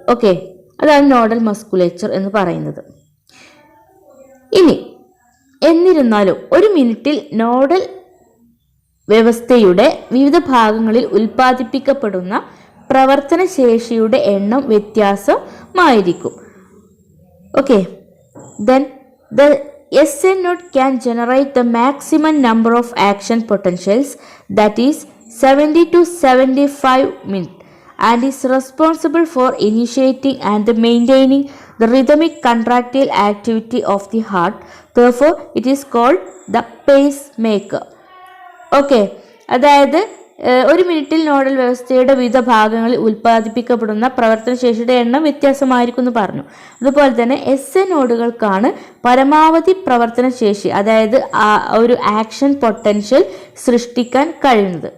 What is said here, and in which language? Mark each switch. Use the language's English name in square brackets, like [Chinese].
[Malayalam] Okay, അതാണ് nodal musculature എന്ന് പറയുന്നത്. എന്നിരുന്നാലും ഒരു മിനിറ്റിൽ നോഡൽ വ്യവസ്ഥയുടെ വിവിധ ഭാഗങ്ങളിൽ ഉൽപ്പാദിപ്പിക്കപ്പെടുന്ന പ്രവർത്തന ശേഷിയുടെ എണ്ണം വ്യത്യാസമായിരിക്കും. [English] Okay, then the SA node can generate the maximum number of action potentials, that is 70 to 75 minutes, and is responsible for initiating and maintaining the rhythmic contractile activity of the heart. Therefore, it is called the pacemaker. [Malayalam] Okay, അതായത് ഒരു മിനിറ്റിൽ nodal വ്യവസ്ഥയുടെ വിവിധ ഭാഗങ്ങളിൽ ഉൽപ്പാദിപ്പിക്കപ്പെടുന്ന പ്രവർത്തനശേഷിയുടെ എണ്ണം വ്യത്യാസമായിരിക്കും എന്ന് പറഞ്ഞു. അതുപോലെ തന്നെ SA നോഡുകൾക്കാണ് പരമാവധി പ്രവർത്തനശേഷി, അതായത് ഒരു ആക്ഷൻ പൊട്ടൻഷ്യൽ സൃഷ്ടിക്കാൻ കഴിയുന്നത്.